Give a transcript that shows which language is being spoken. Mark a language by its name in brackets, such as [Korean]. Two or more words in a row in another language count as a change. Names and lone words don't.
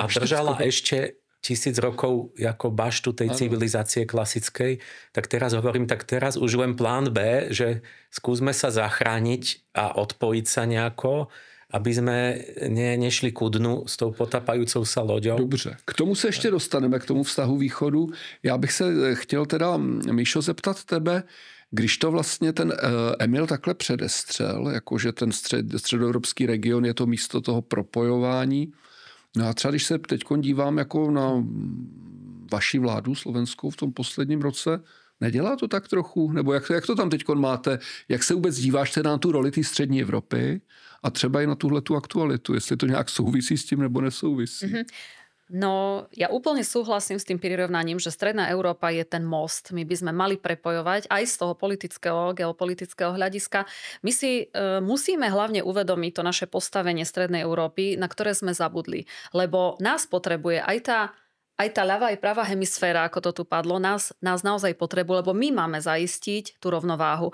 [Slovak] A držala ešte 1000 rokov ako baštu tej civilizácie klasickej. Tak teraz už len plán B, že skúsme sa zachrániť a odpojiť sa nejako, aby sme nešli ku dnu s tou potapajúcou sa loďou. [Czech] Dobře, k tomu se ještě dostaneme, k tomu vztahu východu. Já bych se chtěl teda, Míšo, zeptat tebe, když to vlastně ten Emil takhle předestřel, jakože ten středoevropský region je to místo toho propojování. No a třeba když se teď dívám jako na vaši vládu slovenskou v tom posledním roce, nedělá to tak trochu? Nebo jak to tam teď máte? Jak se vůbec díváš teda na tu roli té střední Evropy a třeba i na tuhletu aktualitu? Jestli to nějak souvisí s tím nebo nesouvisí? [Slovak] No, ja úplne súhlasím s tým prirovnaním, že Stredná Európa je ten most. My by sme mali prepojovať aj z toho politického, geopolitického hľadiska. My si musíme hlavne uvedomiť to naše postavenie Strednej Európy, na ktoré sme zabudli. Lebo nás potrebuje aj tá ľavá, aj pravá hemisféra, ako to tu padlo, nás naozaj potrebuje, lebo my máme zaistiť tú rovnováhu.